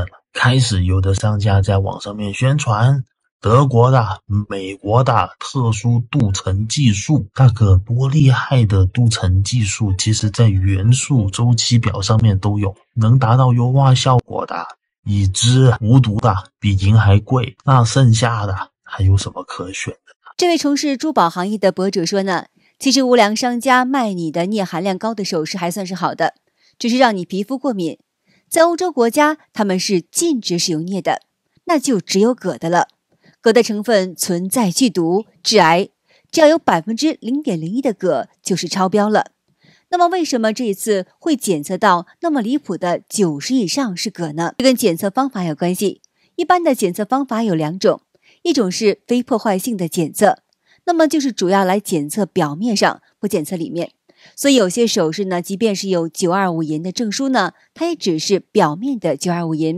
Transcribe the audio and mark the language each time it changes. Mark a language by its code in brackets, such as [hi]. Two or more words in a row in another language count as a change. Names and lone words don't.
[zh] 開始有的商家在網上面宣傳德國的、美國的特殊鍍層技術，那個多厲害的鍍層技術，其實在元素周期表上面都有，能達到優化效果的，已知無毒的，比銀還貴，那剩下的還有什麼可選的呢？這位從事珠寶行業的博主說呢，其實無良商家賣你的鎳含量高的首飾還算是好的，只是讓你皮膚過敏。在歐洲國家，他們是禁止使用鎳的，那就只有鉻的了。鉻的成分存在劇毒、致癌，只要有 0.01% 的鉻就是超標了。那麼為什麼這一次會檢測到那麼離譜的90以上是鉻呢？這跟檢測方法有關係。一般的檢測方法有2種，一種是非破壞性的檢測，那麼就是主要來檢測表面上，不檢測裡面。所以有些首飾呢，即便是有925銀的證書呢，它也只是表面的925銀。